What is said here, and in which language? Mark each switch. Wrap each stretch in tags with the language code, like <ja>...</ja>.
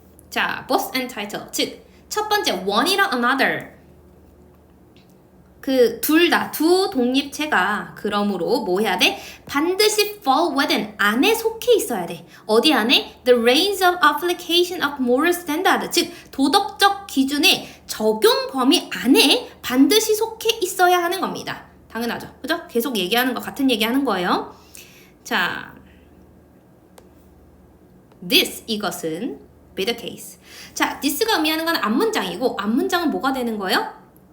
<ko>자,</ko> <en>both and title.</en> <ko>즉, 첫 번째 one이랑 another. 그 둘 다, 두 독립체가 그러므로 뭐 해야 돼? 반드시</ko> <en>fall within,</en> <ko>안에 속해 있어야 돼. 어디 안에?</ko> <en>The range of application of moral standard.</en> <ko>즉, 도덕적 기준의 적용 범위 안에 반드시 속해 있어야 하는 겁니다. 당연하죠. 그죠? 계속 얘기하는 거, 같은 얘기하는 거예요. 자, this, 이것은</ko> <en>be the case.</en> <ko>자, this가 의미하는 건 앞문장이고 앞문장은 뭐가 되는 거예요?</ko>